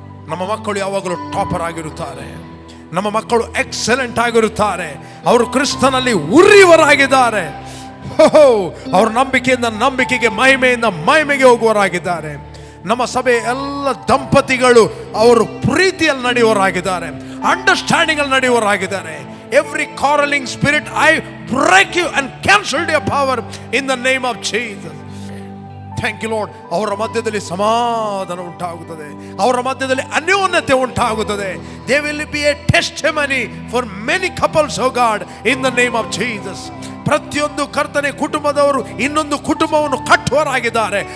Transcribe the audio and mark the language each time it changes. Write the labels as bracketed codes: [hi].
[kn] ನಮ್ಮ ಮಕ್ಕಳು ಯಾವಾಗಲೂ ಟಾಪರ್ ಆಗಿರುತ್ತಾರೆ. ನಮ್ಮ ಮಕ್ಕಳು ಎಕ್ಸಲೆಂಟ್ ಆಗಿರುತ್ತಾರೆ. ಅವರು ಕ್ರಿಸ್ತನಲ್ಲಿ ಉರಿಯುವವರಾಗಿದ್ದಾರೆ. ಅವರು ನಂಬಿಕೆಯಿಂದ ನಂಬಿಕೆಗೆ, ಮಹಿಮೆಯಿಂದ ಮಹಿಮೆಗೆ ಹೋಗುವವರಾಗಿದ್ದಾರೆ. ನಮ್ಮ ಸಭೆ ಎಲ್ಲ ದಂಪತಿಗಳು ಅವರು ಪ್ರೀತಿಯಲ್ಲಿ ನಡೆಯುವವರಾಗಿದ್ದಾರೆ, ಅಂಡರ್ಸ್ಟ್ಯಾಂಡಿಂಗ್ ಅಲ್ಲಿ ನಡೆಯುವವರಾಗಿದ್ದಾರೆ. [en] Every quarreling spirit, I break you and cancel your power in the name of Jesus. Thank you Lord. [kn] ಅವರ ಮಧ್ಯದಲ್ಲಿ ಸಮಾಧಾನ ಉಂಟಾಗುತ್ತದೆ, ಅವರ ಮಧ್ಯದಲ್ಲಿ ಅನ್ಯೋನ್ಯತೆ ಉಂಟಾಗುತ್ತದೆ. [en] They will be a testimony for many couples O God in the name of Jesus. [kn] ಪ್ರತಿಯೊಂದು ಕರ್ತನೆ ಕುಟುಂಬದವರು ಇನ್ನೊಂದು ಕುಟುಂಬವನ್ನು ಕಟ್ಟುವರಾಗಿದ್ದಾರೆ.